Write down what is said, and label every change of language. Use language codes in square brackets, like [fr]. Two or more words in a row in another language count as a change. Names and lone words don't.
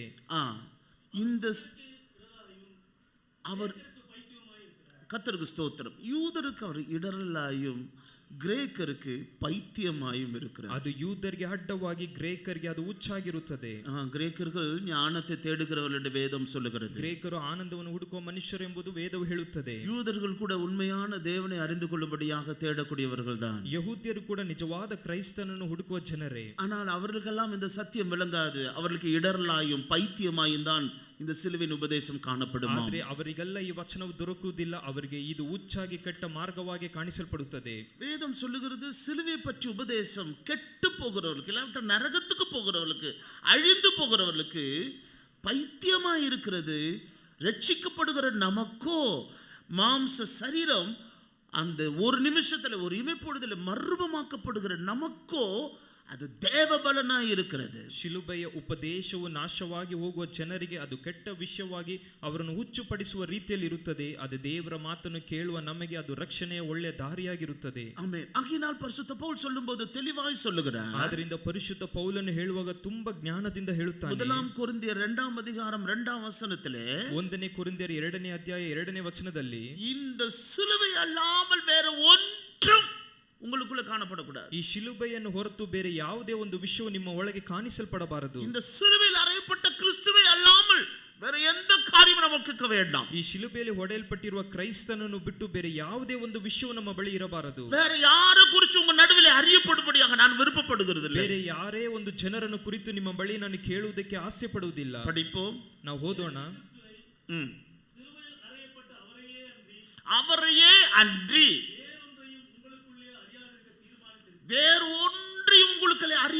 [ta] இந்த அவர் கர்த்தருக்கு ஸ்தோத்திரம். யூதருக்கு அவர் இடரலாயும் கிரேக்கருக்கு பைத்தியமாயும் இருக்கிறார். [kn] ಅದು யூதರಿಗೆ ಅಡ್ಡವಾಗಿ ಗ್ರೇಕರಿಗೆ ಅದು ಹುಚ್ಚಾಗಿರುತ್ತದೆ. [ta] கிரேக்கர்கள் ஞானத்தை தேடுகிறவர்கள் என்று வேதம் சொல்லுகிறது. [kn] ಗ್ರೇಕರು ಆನಂದವನ್ನು ಹುಡುಕುವ ಮನುಷ್ಯರು ಎಂಬುದು ವೇದವು ಹೇಳುತ್ತದೆ. [ta] யூதர்கள் கூட உண்மையான தேவனை அறிந்து கொள்ளும்படியாக தேடக்கூடியவர்கள் தான். [kn] ಯಹೂದ್ಯರು ಕೂಡ ನಿಜವಾದ ಕ್ರೈಸ್ತನನ್ನು ಹುಡುಕುವ ಜನರೇ. [ta] ஆனால் அவர்களுக்கெல்லாம் இந்த சத்தியம் விளங்காது. அவர்களுக்கு இடரலாயும் பைத்தியமாயும் தான் இந்த சிலுவையின் உபதேசம் காணப்படும். [kn] ಆದರೆ ಅವರಿಗೆಲ್ಲ ಈ ವಚನವು ದೊರಕುವುದಿಲ್ಲ. ಅವರಿಗೆ ಇದು ಹುಚ್ಚಾಗಿ ಕೆಟ್ಟ ಮಾರ್ಗವಾಗಿ ಕಾಣಿಸಲ್ಪಡುತ್ತದೆ. [ta] வேதம் சொல்லுகிறது சிலுவை பற்றி உபதேசம் கெட்டு போகிறவர்களுக்கு, இல்லாவிட்ட நரகத்துக்கு போகிறவர்களுக்கு, அழிந்து போகிறவர்களுக்கு பைத்தியமாய் இருக்கிறது. ரட்சிக்கப்படுகிற நமக்கோ மாம்ச சரீரம் அந்த ஒரு நிமிஷத்துல ஒரு இமைப்பொழுதுல மர்மமாக்கப்படுகிற நமக்கோ அது தேவ பலனாய் இருக்கிறது. [kn] ಶಿಲುಬೆಯ ಉಪದೇಶವು ನಾಶವಾಗಿ ಹೋಗುವ ಜನರಿಗೆ ಅದು ಕೆಟ್ಟ ವಿಷಯವಾಗಿ ಅವರನ್ನು ಹುಚ್ಚುಪಡಿಸುವ ರೀತಿಯಲ್ಲಿ ಇರುತ್ತದೆ. ಅದು ದೇವರ ಮಾತನ್ನು ಕೇಳುವ ನಮಗೆ ಅದು ರಕ್ಷಣೆಯ ಒಳ್ಳೆಯ ದಾರಿಯಾಗಿರುತ್ತದೆ. [ta] ஆமென். ஆகையினால் பரிசுத்த பவுல் சொல்லும்போது தெளிவாய் சொல்லுகிறார். [kn] ಆದ್ದರಿಂದ ಪರಿಶುದ್ಧ ಪೌಲನು ಹೇಳುವಾಗ ತುಂಬಾ ಜ್ಞಾನದಿಂದ ಹೇಳುತ್ತಾನೆ. [ta] முதலாம் கொரிந்தியர் 2ஆம் அதிகாரம் 2ஆம் வசனத்திலே [kn] 1 ಕೊರಿಂಥಿಯರ 2ನೇ ಅಧ್ಯಾಯ 2ನೇ ವಚನದಲ್ಲಿ [ta] இந்த சிலுவை அல்லாமல் வேற ஒன்றும் உங்களுக்குள்ள காணப்படக்கூடாது. [kn] ಈ ಶಿಲುಬೆಯನ್ನು ಹೊರತು ಬೇರೆ ಯಾವುದೇ ಒಂದು ವಿಷಯವು ನಿಮ್ಮ ಒಳಗೆ ಕಾಣಿಸಲ್ಪಡಬಾರದು. [ta] இந்த சிலுவையில் அறையப்பட்ட கிறிஸ்துவை அல்லாமல் வேற எந்த காரியமும் நமக்கு வேண்டாம். [kn] ಈ ಶಿಲುಬೆಯಲ್ಲಿ ಹೊಡೆಯಲ್ಪಟ್ಟಿರುವ ಕ್ರೈಸ್ತನನ್ನು ಬಿಟ್ಟು ಬೇರೆ ಯಾವುದೇ ಒಂದು ವಿಷಯವು ನಮ್ಮ ಬಳಿ ಇರಬಾರದು. [ta] வேற யார குறித்து உங்க நடுவில் அறியப்படும்படியாக நான் விருப்பப்படுகிறதில்லை. [kn] ಬೇರೆ ಯಾರೇ ಒಂದು ಜನರನ್ನು ಕುರಿತು ನಿಮ್ಮ ಬಳಿ ನಾನು ಕೇಳುವುದಕ್ಕೆ ಆಸೆ ಪಡುವುದಿಲ್ಲ. [ta] படிப்போம். [kn] ನಾವು ಓದೋಣ. [ta] அவரையே அன்றி வேறு ஒன்றையும் உங்களுக்கு அறிய